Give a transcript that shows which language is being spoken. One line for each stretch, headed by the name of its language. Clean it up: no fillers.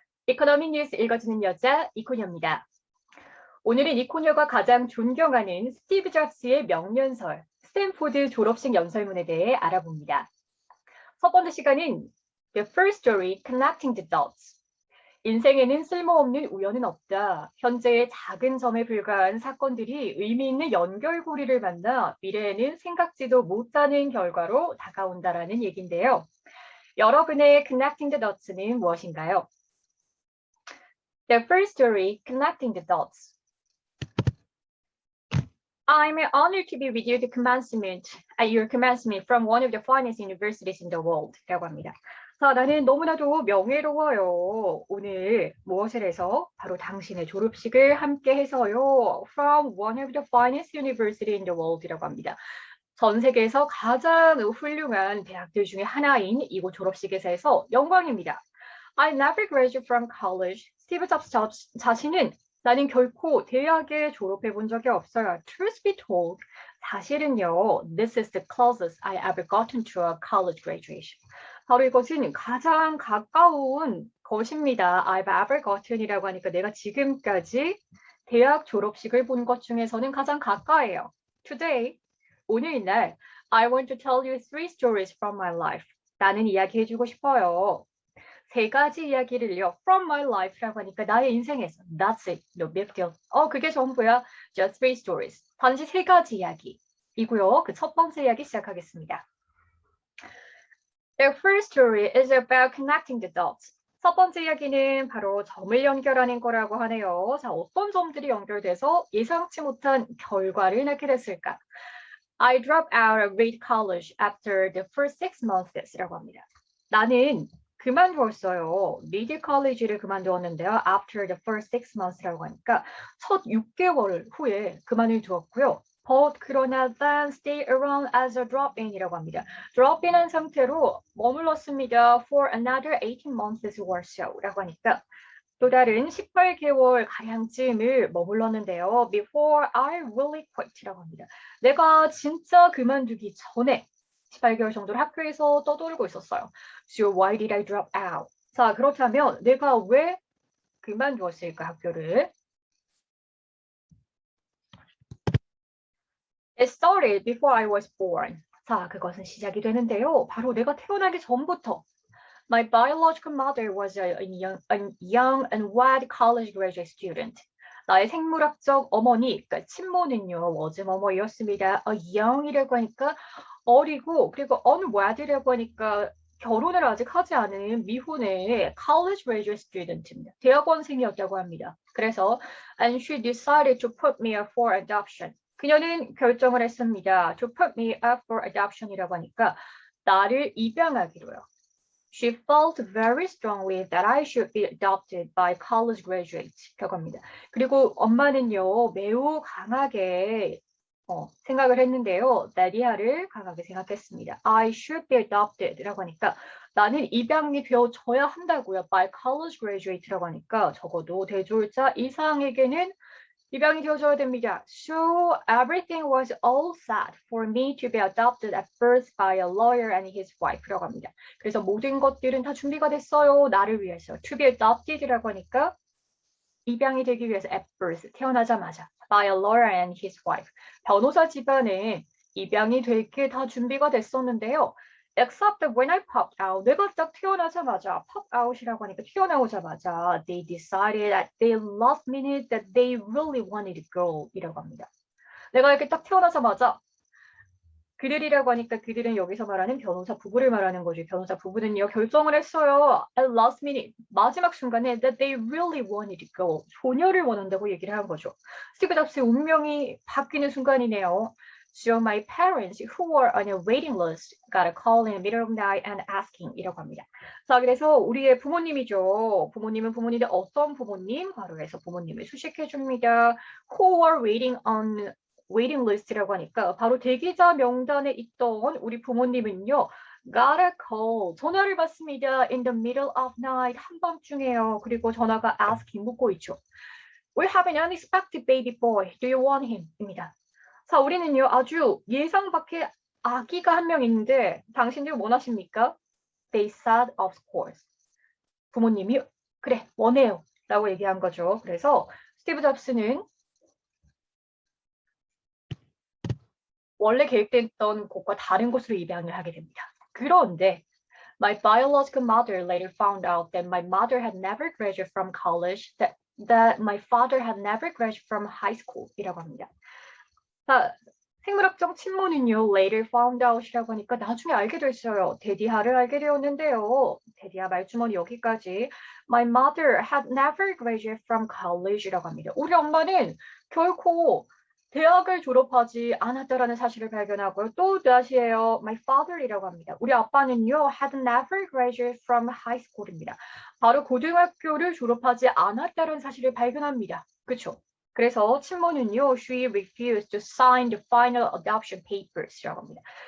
Korean: 이코노미 뉴스 읽어주는 여자 이코녀입니다. 오늘은 이코녀가 가장 존경하는 스티브 잡스의 명연설, 스탠포드 졸업식 연설문에 대해 알아봅니다. 첫 번째 시간은
English: The First Story Connecting the Dots.
Korean: 인생에는 쓸모없는 우연은 없다. 현재의 작은 점에 불과한 사건들이 의미 있는 연결고리를 만나 미래에는 생각지도 못하는 결과로 다가온다라는 얘기인데요. 여러분의
English: Connecting the Dots
Korean: 는 무엇인가요?
English: The first story, connecting the dots. I'm honored to be with you at your commencement from one of the finest universities in the world.
Korean: 라고 합니다. 자, 나는 너무나도 명예로워요. 오늘 무엇을 해서? 바로 당신의 졸업식을 함께 해서요.
English: From one of the finest universities in the world.
Korean: 라고 합니다. 전 세계에서 가장 훌륭한 대학들 중에 하나인 이곳 졸업식에서 해서 영광입니다.
English: I never graduated from college.
Korean: 스티브 잡스 자신은 나는 결코 대학에 졸업해 본 적이 없어요.
English: Truth be told,
Korean: 사실은요,
English: this is the closest I ever gotten to a college graduation.
Korean: 바로 이것은 가장 가까운 것입니다.
English: I've ever gotten
Korean: 이라고 하니까 내가 지금까지 대학 졸업식을 본 것 중에서는 가장 가까이에요.
English: Today,
Korean: 오늘날,
English: I want to tell you 3 stories from my life.
Korean: 나는 이야기해주고 싶어요. 3가지 이야기를요.
English: From my life
Korean: 라고 하니까 나의 인생에서.
English: That's it. No big deal.
Korean: 그게 전부야.
English: Just 3 stories.
Korean: 단지 3가지 이야기이고요. 그 첫 번째 이야기 시작하겠습니다.
English: The first story is about connecting the dots.
Korean: 첫 번째 이야기는 바로 점을 연결하는 거라고 하네요. 자, 어떤 점들이 연결돼서 예상치 못한 결과를 낳게 됐을까?
English: I dropped out of Reed College after the first 6 months
Korean: 라고 합니다. 나는 그만두었어요. 리드 컬리지를 그만두었는데요.
English: After the first 6 months
Korean: 라고 하니까 첫 6개월 후에 그만을 두었고요.
English: But
Korean: 그러나
English: then stay around as a drop-in
Korean: 이라고 합니다. drop-in한 상태로 머물렀습니다.
English: For another 18 months or so
Korean: 라고 하니까 또 다른 18개월 가량쯤을 머물렀는데요.
English: Before I really quit
Korean: 라고 합니다. 내가 진짜 그만두기 전에 18개월 정도를 학교에서 떠돌고 있었어요.
English: So why did I drop out?
Korean: 자, 그렇다면 내가 왜 그만두었을까 학교를?
English: It started before I was born.
Korean: 자, 그것은 시작이 되는데요. 바로 내가 태어나기 전부터.
English: My biological mother was a young and wed college graduate student.
Korean: 나의 생물학적 어머니, 그러니까 친모는요, was 뭐뭐였습니다. young이라고 하니까 어리고, 그리고 unwed라고 하니까 결혼을 아직 하지 않은 미혼의
English: college graduate student
Korean: 입니다. 대학원생이었다고 합니다. 그래서
English: and she decided to put me up for adoption.
Korean: 그녀는 결정을 했습니다.
English: To put me up for adoption
Korean: 이라고 하니까 나를 입양하기로요.
English: She felt very strongly that I should be adopted by college graduates라고 합니다.
Korean: 그리고 엄마는요, 매우 강하게 생각을 했는데요. 나디아를 강하게 생각했습니다.
English: I should be adopted
Korean: 라고 하니까 나는 입양이 되어져야 한다고요.
English: By college graduate
Korean: 라고 하니까 적어도 대졸자 이상에게는 입양이 되어져야 됩니다.
English: So everything was all set for me to be adopted at birth by a lawyer and his wife
Korean: 라고 합니다. 그래서 모든 것들은 다 준비가 됐어요. 나를 위해서.
English: To be adopted
Korean: 라고 하니까 입양이 되기 위해서
English: at birth,
Korean: 태어나자마자
English: by a lawyer and his wife.
Korean: 변호사 집안에 입양이 될 게 다 준비가 됐었는데요.
English: Except that when I popped out,
Korean: 내가 딱 태어나자마자
English: pop out
Korean: 이라고 하니까 튀어나오자마자
English: they decided at the last minute that they really wanted to go
Korean: 이라고 합니다. 내가 이렇게 딱 태어나자마자 그들이라고 하니까 그들은 여기서 말하는 변호사 부부를 말하는 거죠. 변호사 부부는요 결정을 했어요.
English: At last minute
Korean: 마지막 순간에
English: that they really wanted to go
Korean: 소녀를 원한다고 얘기를 한 거죠. 스티브 잡스의 운명이 바뀌는 순간이네요.
English: So my parents who were on a waiting list got a call in the middle of the night and asking
Korean: 이라고 합니다. 자 그래서 우리의 부모님이죠. 부모님은 부모님인데 어떤 부모님? 바로 해서 부모님을 수식해 줍니다.
English: Who were waiting list
Korean: 라고 하니까 바로 대기자 명단에 있던 우리 부모님은요.
English: got a call,
Korean: 전화를 받습니다.
English: In the middle of night,
Korean: 한밤중에요. 그리고 전화가 asking, 묻고 있죠.
English: We have an unexpected baby boy. Do you want him?
Korean: 입니다. 자, 우리는요. 아주 예상 밖의 아기가 한 명 있는데 당신들 원하십니까?
English: They said, of course.
Korean: 부모님이 그래, 원해요. 라고 얘기한 거죠. 그래서 스티브 잡스는 원래 계획됐던 곳과 다른 곳으로 입양을 하게 됩니다. 그런데
English: my biological mother later found out that my mother had never graduated from college, that my father had never graduated from high school
Korean: 이라고 합니다. 자, 생물학적 친모는요,
English: later found out
Korean: 이라고 하니까 나중에 알게 됐어요. 데디아를 알게 되었는데요. 데디아 말주머니 여기까지.
English: My mother had never graduated from college
Korean: 이라고 합니다. 우리 엄마는 결코 대학을 졸업하지 않았다라는 사실을 발견하고요. 또 다시예요.
English: My father
Korean: 이라고 합니다. 우리 아빠는요,
English: had never graduated from high school
Korean: 입니다. 바로 고등학교를 졸업하지 않았다는 사실을 발견합니다. 그렇죠? 그래서 친모는요,
English: she refused to sign the final adoption papers
Korean: 라고 합니다.